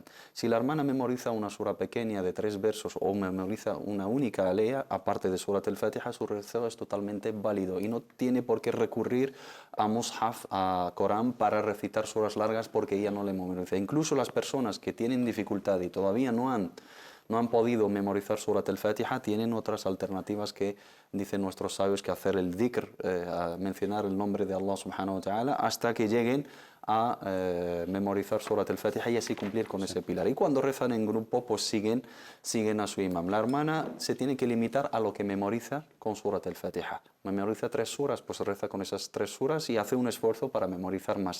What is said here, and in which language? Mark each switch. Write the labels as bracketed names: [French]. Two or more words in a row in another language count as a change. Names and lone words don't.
[Spanish] Si la hermana memoriza una sura pequeña de 3 versos o memoriza una única alea, aparte de Surat al-Fatiha, su rezo es totalmente válido y no tiene por qué recurrir a Mushaf, a Corán, para recitar suras largas porque ella no le memoriza. Incluso las personas que tienen dificultad y todavía no han podido memorizar Surat al-Fatiha, tienen otras alternativas que dicen nuestros sabios, que hacer el dhikr, a mencionar el nombre de Allah [Arabic] سبحانه وتعالى, [Spanish] hasta que lleguen a memorizar Surat al-Fatiha y así cumplir con ese pilar. Y cuando rezan en grupo, pues siguen a su imam. La hermana se tiene que limitar a lo que memoriza con Surat al-Fatiha. Memoriza 3 suras, pues reza con esas 3 suras y hace un esfuerzo para memorizar más.